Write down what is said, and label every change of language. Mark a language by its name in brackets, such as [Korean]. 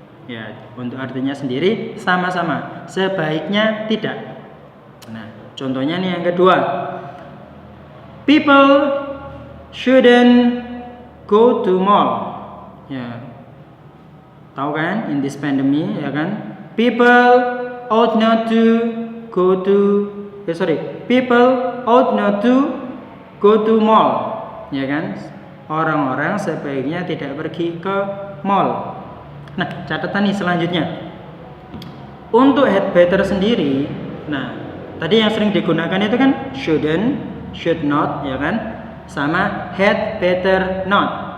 [Indonesian] Ya, untuk artinya sendiri sama-sama, sebaiknya tidak. Nah, contohnya nih yang kedua. [English] People shouldn't go to mall. Ya. [Indonesian] Tahu kan [English] in this pandemic [Indonesian] ya kan? [English] People ought not to go to people ought not to go to mall. [Indonesian] Ya kan? Orang-orang sebaiknya tidak pergi ke mall. Nah, catatan nih selanjutnya. Untuk had better sendiri, nah, tadi yang sering digunakan itu kan shouldn't, should not, ya kan? Sama had better not.